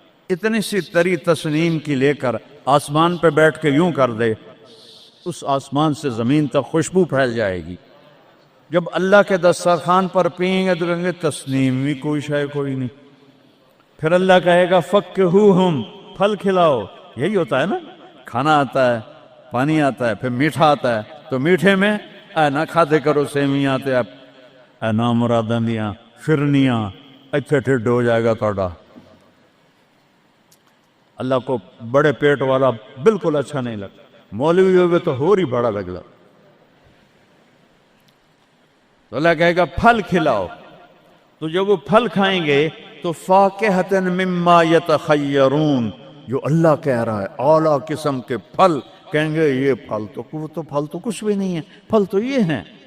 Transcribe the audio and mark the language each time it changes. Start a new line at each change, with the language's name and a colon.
Urdu: اتنی سی تری تسنیم کی لے کر آسمان پہ بیٹھ کے یوں کر دے، اس آسمان سے زمین تک خوشبو پھیل جائے گی. جب اللہ کے دسترخوان پر پئیں گے تو کہیں گے تسنیم بھی کوئی شے کوئی نہیں. پھر اللہ کہے گا فکہوہم، پھل کھلاؤ. یہی ہوتا ہے نا، کھانا آتا ہے، پانی آتا ہے، پھر میٹھا آتا ہے.
Punjabi: تو میٹھے میں اے نہ کھاتے کرو سیویاں تے اے نامراداں دیاں فرنیاں، اتھے ٹھڈ ہو جائے گا تھوڑا.
Urdu: اللہ کو بڑے پیٹ والا بالکل اچھا نہیں لگتا. مولوی ہوئے تو ہی بڑا لگتا. تو اللہ کہے گا پھل کھلاؤ. تو جب وہ پھل کھائیں گے تو
Arabic: فاکہۃ مما یتخیرون،
Urdu: جو اللہ کہہ رہا ہے اعلیٰ قسم کے پھل، کہیں گے یہ پھل تو کچھ بھی نہیں ہے، پھل تو یہ ہیں.